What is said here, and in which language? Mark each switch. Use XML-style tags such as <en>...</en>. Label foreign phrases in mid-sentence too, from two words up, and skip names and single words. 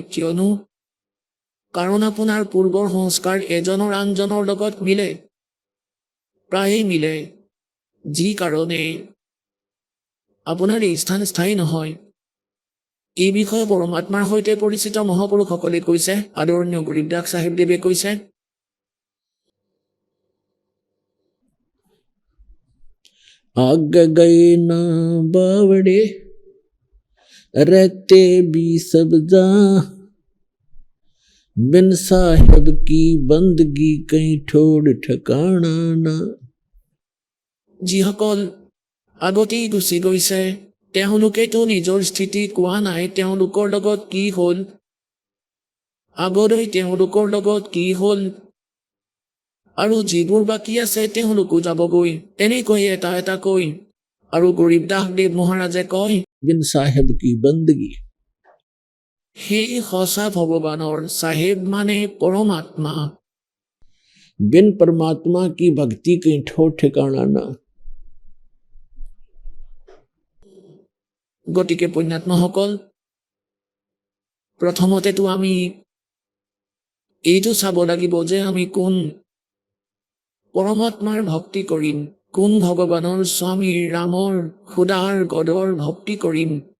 <as>কিয়নো কাৰণ আপোনাৰ পূৰ্বৰ সংস্কাৰ এজনৰ আনজনৰ লগত মিলে, প্ৰায়ে মিলে, যি কাৰণে আপোনাৰ এই স্থান স্থায়ী নহয়। এই বিষয়ে পৰমাত্মাৰ সৈতে পৰিচিত মহাপুৰুষসকলে কৈছে। আদৰণীয় গৰীবদাস চাহেবদেৱে কৈছে,</as> <hi>आग गए ना बावड़े, रहते भी सब जहाँ, बिन साहेब की बंदगी कहीं ठोड़ ठिकाना ना।</hi> <as>যিসকল আগতেই গুচি গৈছে, তেওঁলোকেতো নিজৰ স্থিতি কোৱা নাই তেওঁলোকৰ লগত কি হ'ল, আগলৈ তেওঁলোকৰ লগত কি হ'ল, আৰু যিবোৰ বাকী আছে তেওঁলোকো যাবগৈ। তেনেকৈ এটা এটাকৈ। আৰু গৰীবদাসদেৱ মহাৰাজে কয়,</as> <hi>बिन साहेब की बंदगी,</hi> <as>সেই সঁচা ভগৱানৰ চাহেব মানে পৰমাত্মা।</as> <hi>बिन परमात्मा की भक्ति कहीं ठोर ठिकाना ना।</hi> <as>গতিকে পুণ্যাত্মাসকল, প্ৰথমতেতো আমি এইটো চাব লাগিব যে আমি কোন পৰমাত্মাৰ ভক্তি কৰিম, কোন ভগৱানৰ স্বামীৰ ৰামৰ খুদাৰ গদৰ ভক্তি কৰিম।</as>